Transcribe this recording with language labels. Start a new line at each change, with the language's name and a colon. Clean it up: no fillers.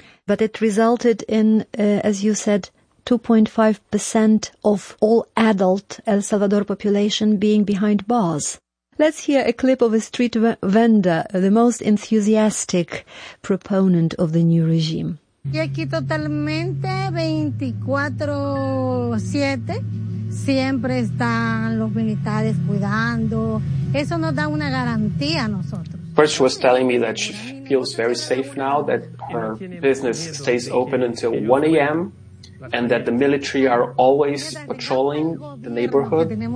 English: But it resulted in, as you said, 2.5% of all adult El Salvador population being behind bars. Let's hear a clip of a street vendor, the most enthusiastic proponent of the new regime.
Spanish: Y aquí totalmente 24/7 siempre están los militares cuidando. Eso nos da una garantía a nosotros.
English: First, she was telling me that she feels very safe now, that her business stays open until 1 a.m. and that the military are always patrolling the neighborhood.